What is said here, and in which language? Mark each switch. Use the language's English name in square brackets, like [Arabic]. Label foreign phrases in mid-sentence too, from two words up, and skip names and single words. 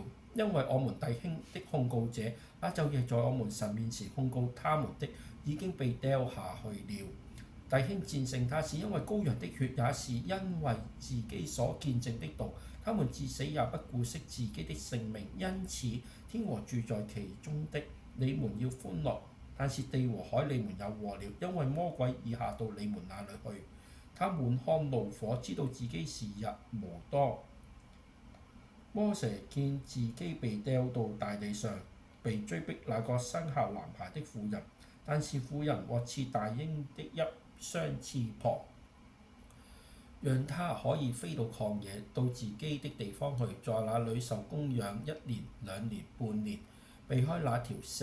[Chinese] 因為我們弟兄的控告者，那晝夜在我們神面前控告他們的，已經被丟下去了。弟兄戰勝他，是因為羔羊的血，也是因為自己所見證的道。他們至死也不顧惜自己的性命，因此天和住在其中的，你們要歡樂；但是地和海你們有禍了，因為魔鬼已下到你們那裏去。他滿腔怒火，知道自己時日無多。魔蛇見自己被丟到大地上，被追逼那個生下男孩的婦人，但是婦人獲賜大鷹的一雙翅膀，讓他可以飛到曠野，到自己的地方去，在那裏受供養1年、2年、半年，避開那條蛇。